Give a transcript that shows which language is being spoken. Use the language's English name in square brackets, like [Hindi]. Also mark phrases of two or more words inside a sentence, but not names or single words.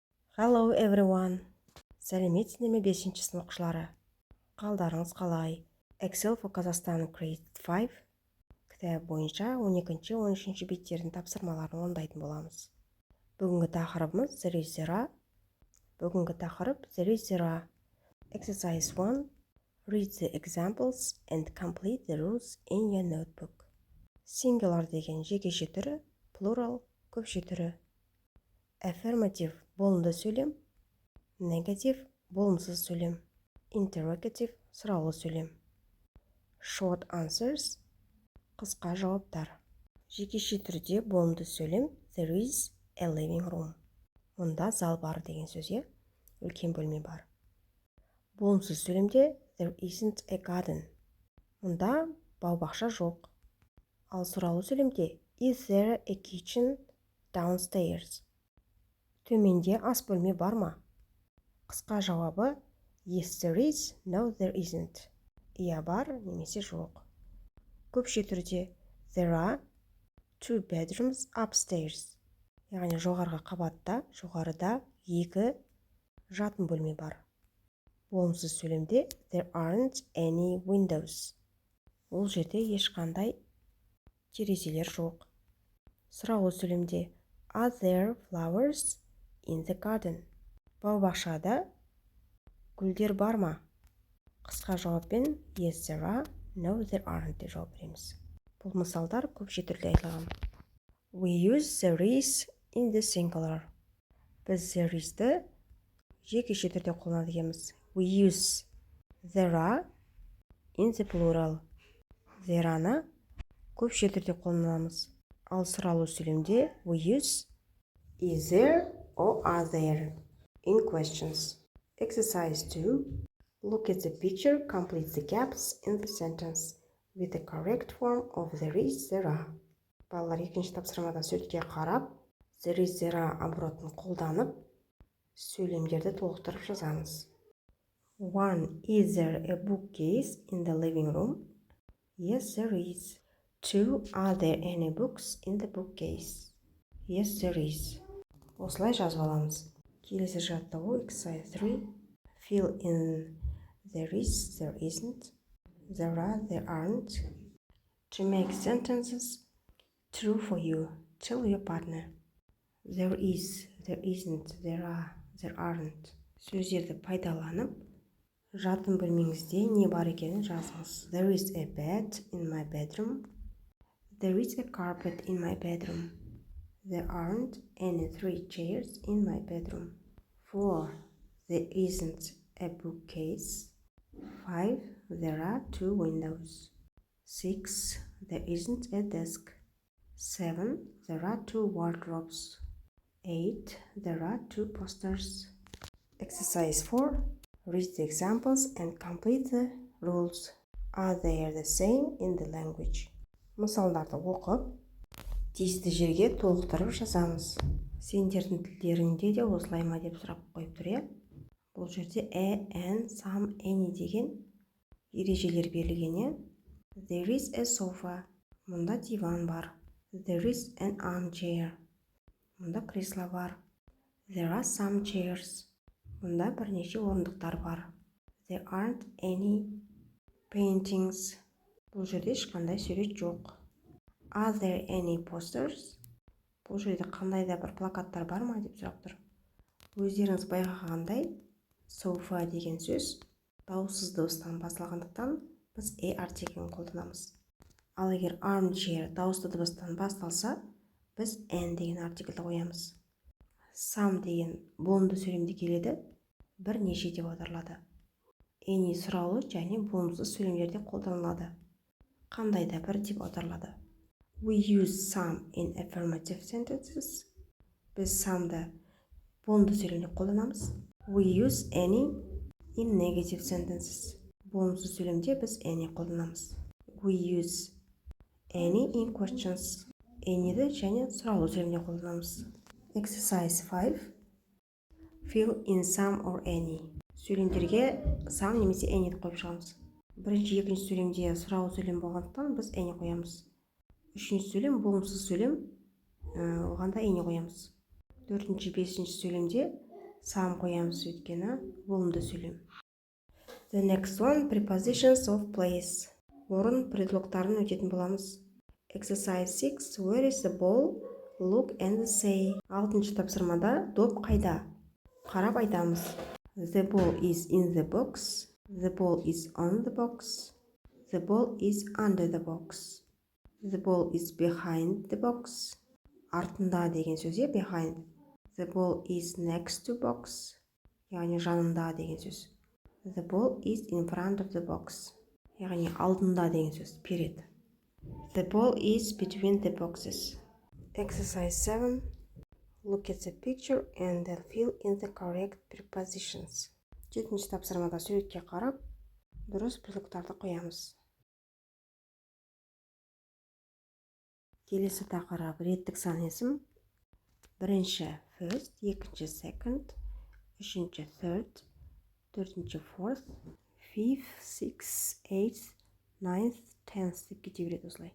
[English] Hello everyone. [Kazakh] Сәлеметсіздер ме 5-ші сынып оқушылары? Қалдарыңыз қалай? Excel for Kazakhstan Grade 5 кітабы бойынша 12-13 беттердің тапсырмаларын орындайтын боламыз. Бүгінгі тақырыбымыз [English] There is zero. [Kazakh] Бүгінгі тақырып [English] There is zero. Exercise 1. Read the examples and complete the rules in your notebook. [Kazakh] Singular деген жекеше түрі, plural көпше түрі. Affirmative болымды сөйлем, negative болымсыз сөйлем, interrogative сұраулы сөйлем. [English] Short answers [Kazakh] қысқа жауаптар. Жекеше түрде болымды сөйлем [English] there is a living room. [Kazakh] Мұнда зал бар деген сөзге үлкен бөлме бар. Болымсыз сөйлемде [English] there isn't a garden. [Kazakh] Мұнда бау-бақша жоқ. Ал сұраулы сөйлемде [English] is there a kitchen downstairs? [Kazakh] Төменде ас бөлме бар ма? Қысқа жауабы [English] yes there is, no there isn't. [Kazakh] Иә бар, немесе жоқ. Көпше түрде [English] there are 2 bedrooms upstairs. [Kazakh] Яғни жоғарғы қабатта, жоғарыда 2 жатын бөлме бар. Болымсыз сөйлемде [English] there aren't any windows. [Kazakh] Ол жерде ешқандай терезелер жоқ. Сұраулы сөйлемде [English] are there flowers in the garden? [Kazakh] Бау-бақшада гүлдер бар ма? Қысқа жауаппен [English] yes there are, no there aren't [Kazakh] деп жауап береміз. Бұл мысалдар көпше түрде айтылған. [English] We use there is in the singular. [Kazakh] Біз [English] there is'ті [Kazakh] жекеше түрде қолданамыз. [English] We use there are in the plural. There are'ны [Kazakh] көпше түрде қолданамыз. Ал сұраулы сөйлемде [English] we use is there or are there in questions. Exercise 2. Look at the picture, complete the gaps in the sentence with the correct form of there is, there are. [Kazakh] Балалар екінші тапсырмада сөйтке қарап, [English] there is, there are [Kazakh] оборотын қолданып, сөйлемдерді толықтырып жазамыз. [English] 1. Is there a bookcase in the living room? Yes, there is. 2. Are there any books in the bookcase? Yes, there is. [Kazakh] Осылай жазып аламыз. Келесі жаттығу exercise 3. [English] Fill in there is, there isn't, there are, there aren't. To make sentences true for you, tell your partner. There is, there isn't, there are, there aren't. [Kazakh] Сөздерді пайдаланып, жатын бөлмеңізде не бар екенін жазыңыз. [English] There is a bed in my bedroom. There is a carpet in my bedroom. There aren't any 3 chairs in my bedroom. 4. There isn't a bookcase. 5. There are 2 windows. 6. There isn't a desk. 7. There are 2 wardrobes. 8. There are 2 posters. Exercise 4. Read the examples and complete the rules. Are they the same in the language? [Kazakh] Мысалдарды оқып, тиісті жерге толықтырып жазамыз. Сендердің тілдеріңде де осылай ма деп сұрап қойып тұр, иә? Бұл жерде [English] and, some, any [Kazakh] деген ережелер берілген, иә? [English] There is a sofa. [Kazakh] Мұнда диван бар. [English] There is an armchair. [Kazakh] Мұнда кресло бар. [English] There are some chairs. [Kazakh] Мұнда бірнеше орындықтар бар. [English] There aren't any paintings. [Kazakh] Бұл жерде ешқандай сурет жоқ. [English] Are there any posters? [Kazakh] Бұл жерде қандай да бір плакаттар бар ма деп сұрап тұр. Өздеріңіз байқағандай, sofa деген сөз дауыссыз дыбыстан басталғандықтан біз артиклін қолданамыз. Ал егер armchair дауысты дыбыстан басталса, біз an деген артиклді қоямыз. Some деген болымды сөйлемде келеді, бірнеше деп аударылады. Any сұраулы және болымсыз сөйлемдерде қолданылады. Қандай да бір деп аударылады. [English] We use some in affirmative sentences. [Kazakh] Біз some'ды болымды сөйлемде қолданамыз. [English] We use any in negative sentences. [Kazakh] Болымсыз сөйлемде біз any қолданамыз. [English] We use any in questions. [Kazakh] Any'ді және сұраулы сөйлемде қолданамыз. [English] Exercise 5. Fill in some or any. [Kazakh] Сөйлемдерге some немесе any'ді қойып шығамыз. Бірінші, екінші сөйлемде сұраулы сөйлем болғандықтан біз any қоямыз. Үшінші сөйлем болымсыз сөйлем, оғанда any қоямыз. Төртінші, бесінші сөйлемде Some қоямыз өйткені болымды сөйлем. [English] The next one, prepositions of place. [Kazakh] Орын предлогтарын өтетін боламыз. [English] Exercise 6. Where is the ball? Look and say. [Kazakh] 6-шы тапсырмада доп қайда? Қарап айтамыз. [English] The ball is in the box. The ball is on the box. The ball is under the box. The ball is behind the box. [Kazakh] Артында деген сөз, [English] behind. The ball is next to box. [Kazakh] Яғни жанында деген сөз. [English] The ball is in front of the box. [Kazakh] Яғни алдында деген сөз, перед. [English] The ball is between the boxes. Exercise 7. Look at the picture and then fill in the correct prepositions. [Kazakh] 7-ші тапсырмада суретке қарап, дұрыс предлогтарды қоямыз. Келесі тақырып реттік сан есім. Бірінші first, екінші second, үшінші third, төртінші [English] fourth, fifth, sixth, eighth, ninth, tenth [Kazakh] деп кете береді осылай.